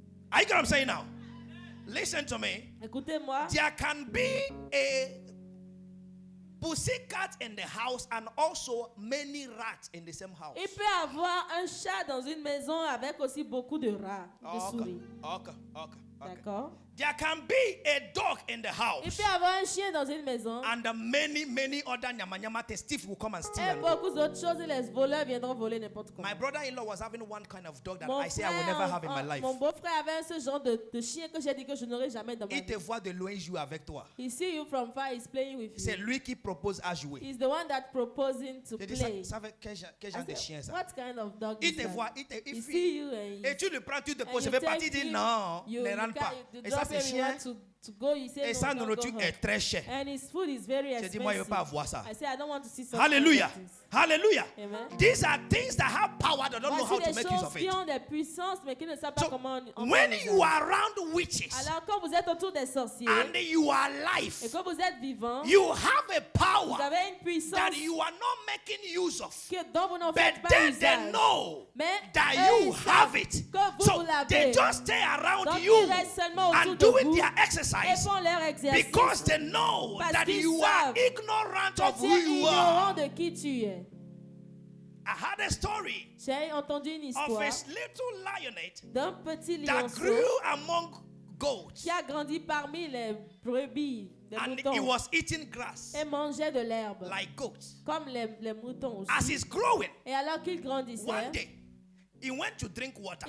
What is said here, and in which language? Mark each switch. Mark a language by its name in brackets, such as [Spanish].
[English] Are you get what I'm saying now? Listen to me. [French] Écoutez-moi. [English] There can be a pussycat in the house and also many rats in the same house. [French] Il peut avoir un chat dans une maison avec aussi beaucoup de rats, de souris. [English] Okay. [French] D'accord? [English] There can be a dog in the [French] Il [English] house [French] peut avoir un chien dans une maison. [English] and many other nyama thief will come and steal. [French] Et [English] And [French] beaucoup d'autres choses et les voleurs viendront voler n'importe quoi. [English] my brother-in-law was having one kind of dog that [French] Mon [English] I say I will never have in my life. [French] mon beau-frère avait ce genre de chien que j'ai dit que je n'aurai jamais dans ma Il te vie. voit de loin jouer avec toi. [English] He see you from far, he's playing with [French] C'est [English] you. [French] lui qui propose à jouer. [English] He's the one that proposing to [French] J'ai dit, [English] play. [French] ça fait quel genre de [English] I [French] chien [English] said, [French] ça? [English] what kind of dog [French] Il [English] is [French] te [English] that? [French] voit, il [English] He see you and [French] et tu le prends, tu te [English] and [French] poses, je [English] you [French] vais [English] take [French] partir, il dit [English] him, [French] non, [English] you [French] ne rentre pas. [English] you [French] Et ça, [English] drop [French] c'est [English] him, you [French] chien. [English] want to go, you say [French] Et [English] no, [French] sa [English] don't go [French] nourriture [English] home. [French] est très chère. [English] And his food is very [French] J'ai [English] expensive. [French] dit, moi, je ne veux pas avoir ça. [English] I say, I don't want to see something Hallelujah. like this. Hallelujah. Amen. These are things that have power that don't know how [French] Voici [English] to [French] des [English] make use [French] choses [English] of [French] qui [English] it. [French] ont des puissances mais qui ne savent pas [English] So, [French] comment en [English] when [French] faire [English] you [French] usage. [English] are around witches [French] Alors quand vous êtes autour des sorciers [English] and you are [French] et [English] alive, [French] que vous êtes vivant, [English] you have a [French] vous [English] power [French] avez une puissance [English] that you are not making use of. [French] dont vous n'en faites [English] But [French] pas [English] then they [French] usage. [English] know [French] Mais [English] that [French] eux, [English] you [French] ils [English] have [French] savent [English] it. [French] que vous, [English] So [French] vous l'avez. [English] they just stay around [French] Donc [English] you [French] ils restent seulement autour [English] and [French] de [English] doing [French] vous [English] their [French] et [English] exercise [French] font leur exercice. [English] because they know [French] Parce [English] that [French] qu'ils [English] you are [French] savent [English] ignorant [French] que [English] of [French] tu [English] who [French] es [English] you [French] ignorant [English] are. [French] de qui tu es. [English] I had a story [French] J'ai entendu une [English] of [French] histoire [English] a little lioness [French] d'un petit [English] that [French] lionceau [English] grew among goats [French] qui a grandi parmi les brebis, les [English] and he [French] moutons, [English] was eating grass [French] et mangeait de l'herbe, [English] like goats. [French] comme les moutons aussi. [English] As he's growing, [French] Et alors qu'il grandissait, [English] one day he went to drink water